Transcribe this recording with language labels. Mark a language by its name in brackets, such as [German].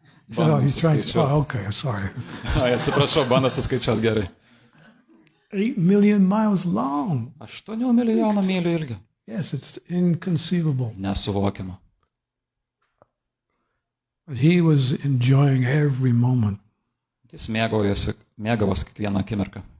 [English] So he's trying to, okay, sorry. [Lithuanian] Atsiprašau, bandat suskaičiuoti gerai. [English] 8 million miles long. [Lithuanian] 8 milijonų mylių ilgio. [English] Yes, it's inconceivable. [Lithuanian] Nesuvokiama. [English] But he was enjoying every moment. [Lithuanian] Jis mėgavosi kiekvieną akimirką.